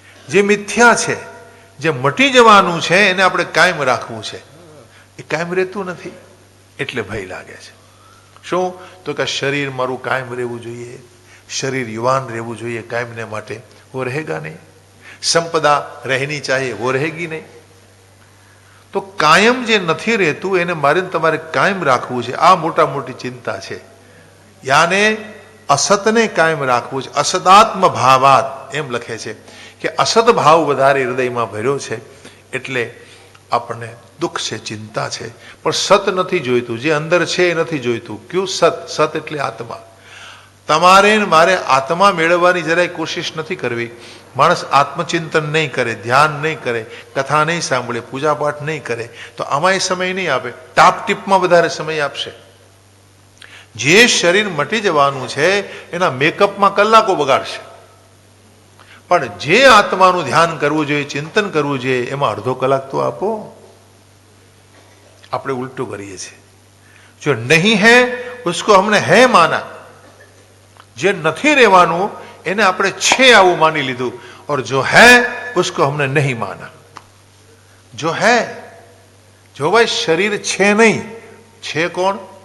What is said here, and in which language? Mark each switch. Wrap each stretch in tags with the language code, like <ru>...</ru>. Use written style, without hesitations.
<gu>જે મિથ્યા છે, જે મટી જવાનું છે એને આપણે કાયમ રાખવું છે। એ કાયમ રહેતું નથી એટલે ભય લાગે છે। શું? તો કે શરીર મારું કાયમ રહેવું જોઈએ, શરીર યુવાન રહેવું જોઈએ કાયમને માટે,</gu> <hi>वो रहेगा नहीं। संपदा रहनी चाहिए, वो रहेगी नहीं।</hi> <gu>तो कायम जे નથી રહેતું એને મારે તમારે કાયમ રાખવું છે। આ મોટા મોટી ચિંતા છે। યાને અસતને કાયમ રાખવું છે। અસદાત્મ ભાવાત એમ લખે છે કે અસત ભાવ વધારે હૃદયમાં ભર્યો છે એટલે આપણને દુઃખ છે, ચિંતા છે। પણ સત નથી જોઈતું, જે અંદર છે એ નથી જોઈતું। ક્યું સત? સત એટલે આત્મા। તમારે મારે આત્મા મેળવવાની જરાય કોશિશ નથી કરવી। માણસ આત્મચિંતન નહીં કરે, ધ્યાન નહીં કરે, કથા નહીં સાંભળે, પૂજા પાઠ નહીં કરે તો આમાં એ સમય નહીં આપે, ટાપ ટીપમાં વધારે સમય આપશે। જે શરીર મટી જવાનું છે એના મેકઅપમાં કલાકો બગાડશે, પણ જે આત્માનું ધ્યાન કરવું જોઈએ, ચિંતન કરવું જોઈએ એમાં અડધો કલાક તો આપો। આપણે ઉલટું કરીએ છીએ।</gu> <hi>જો નહીં હે ઉસકો હમને હે માના,</hi> <gu>જે નથી રહેવાનું એને આપણે છે આવું માની લીધું,</gu> <hi>और जो है उसको हमने नहीं माना। जो है, जो भाई शरीर</hi> <gu>છે નહીં, છે કોણ?</gu>